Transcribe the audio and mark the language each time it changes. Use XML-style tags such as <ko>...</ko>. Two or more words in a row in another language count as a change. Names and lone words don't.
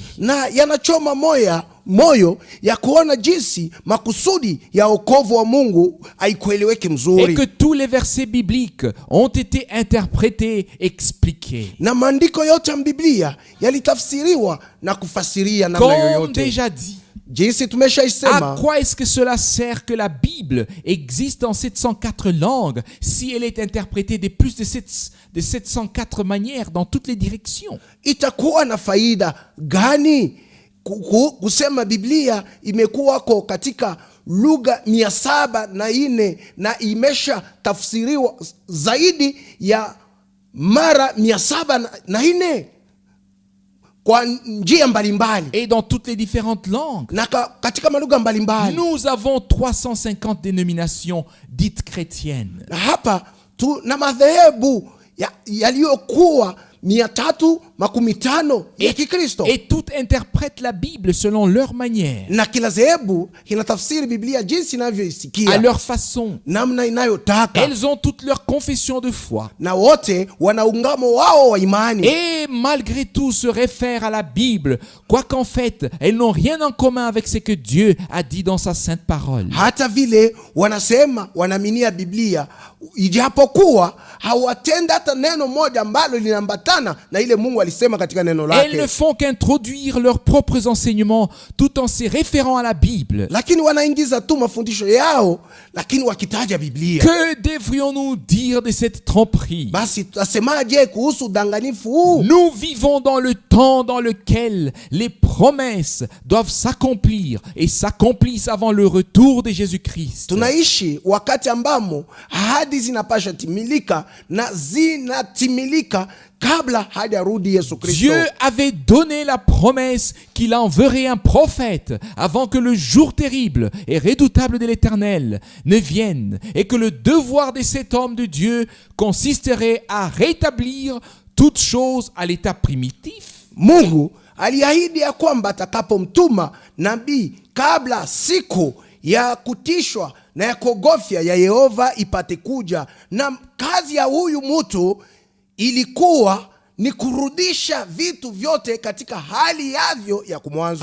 <sw>Na yanachoma moyo ya kuona jinsi makusudi ya wokovu wa Mungu haikueleweki</sw> <fr>Et</fr> <sw>mzuri.</sw> <fr>que tous les versets bibliques ont été interprétés, expliqués.</fr> <sw>Na maandiko yote ya Biblia yalitafsiriwa na kufasiria namna</sw> <fr>Comme</fr> <sw>yoyote.</sw> <fr>déjà dit,</fr> <sw>Jinsi</sw> <fr>à</fr> <sw>tumeshaisema,</sw> <fr>quoi est-ce que cela sert que la Bible existe en 704 langues si elle est interprétée de plus de 704 manières dans toutes les directions?</fr> <sw>itakuwa na faida gani kusema Biblia imekuwako katika lugha 704 na imesha tafsiriwa zaidi ya mara 704 kwa njia mbalimbali</sw> <fr>Et dans toutes les différentes langues.</fr> <sw>na katika malugha mbalimbali.</sw> <fr>Nous avons 350 dénominations dites chrétiennes.</fr> <sw>Na hapa na madhehebu yaliyokuwa 315 ya Kikristo,</sw> <fr>Et toutes interprètent la Bible selon leur manière,</fr> <sw>na kila dhehebu inatafsiri Biblia jinsi</sw> <fr>à</fr> <sw>inavyoisikia,</sw> <fr>leur façon.</fr> <sw>namna inayotaka,</sw> <fr>Elles ont toutes leurs confessions de foi.</fr> <sw>na wote wana ungamo wao wa imani.</sw> <fr>Et malgré tout se réfèrent à la Bible, quoiqu'en fait, elles n'ont rien en commun avec ce que Dieu a dit dans sa sainte parole.</fr> <sw>Hata vile wanasema wanaaminia Biblia, ijapokuwa hawatenda hata neno moja ambalo linaambatana na ile Mungu alisema katika neno</sw> <fr>Elles ne</fr> <sw>lake,</sw> <fr>font qu'introduire leurs propres enseignements tout en se référant à la Bible.</fr> <sw>lakini wanaingiza tu mafundisho yao, lakini wakitaja Biblia.</sw> <fr>Que devrions-nous dire de cette tromperie?</fr> <sw>Basi tutasemaje kuhusu udanganifu huu?</sw> <fr>Nous vivons dans le temps dans lequel les promesses doivent s'accomplir et s'accomplissent avant le retour de Jésus-Christ.</fr> <sw>Tunaishi wakati ambamo ahadi zinapasha timilika na zinatimilika kabla hajarudi Yesu Kristo.</sw> <fr>Dieu avait donné la promesse qu'il enverrait un prophète avant que le jour terrible et redoutable de l'Éternel ne vienne, et que le devoir de cet homme de Dieu consisterait à rétablir toutes choses à l'état primitif.</fr> <sw>Mungu aliahidi ya kwamba atakapomtuma nabii kabla siku ya kutishwa na ya kuogofya ya Yehova ipate kuja, na kazi ya huyu mtu ilikuwa ni kurudisha vitu vyote katika hali yavyo ya kumwanzo.</sw>